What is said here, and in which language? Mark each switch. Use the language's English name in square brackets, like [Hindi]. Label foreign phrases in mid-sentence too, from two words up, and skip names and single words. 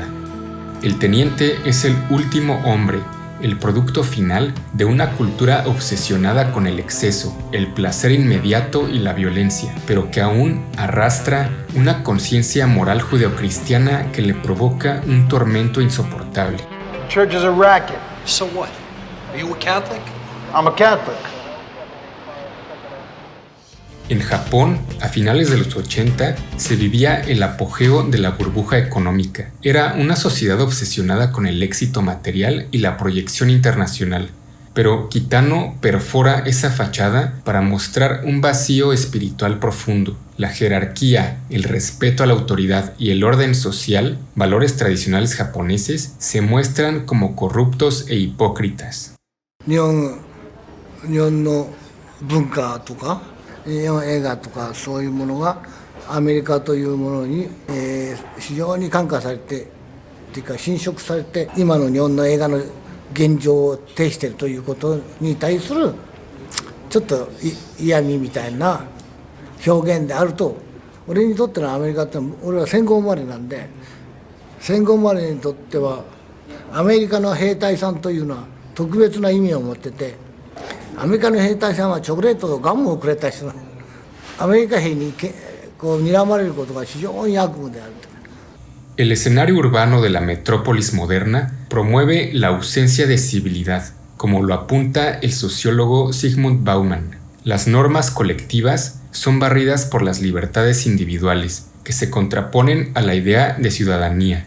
[Spanish] El teniente es el último hombre, el producto final de una cultura obsesionada con el exceso, el placer inmediato y la violencia, pero que aún arrastra una conciencia moral judeocristiana que le provoca un tormento insoportable. [English] Church is a racket. So what? Are you a Catholic? I'm a Catholic. [Spanish] En Japón, a finales de los 80, se vivía el apogeo de la burbuja económica. Era una sociedad obsesionada con el éxito material y la proyección internacional. Pero Kitano perfora esa fachada para mostrar un vacío espiritual profundo. La jerarquía, el respeto a la autoridad y el orden social, valores tradicionales japoneses, se muestran como corruptos e hipócritas. [Japanese] 日本の文化とか日本映画とかそういうものがアメリカというものに、非常に感化されてっていうか侵食されて今の日本の映画の現状を呈しているということに対するちょっと嫌味みたいな表現であると俺にとってのアメリカって俺は戦後生まれなんで戦後生まれにとってはアメリカの兵隊さんというのは特別な意味を持っててアメリカの兵隊さんはチョコレートとガムをくれた人なの。アメリカ兵にこう睨まれることが非常に悪夢である。 [Spanish] El escenario urbano de la metrópolis moderna promueve la ausencia de civilidad, como lo apunta el sociólogo Zygmunt Bauman. Las normas colectivas son barridas por las libertades individuales, que se contraponen a la idea de ciudadanía.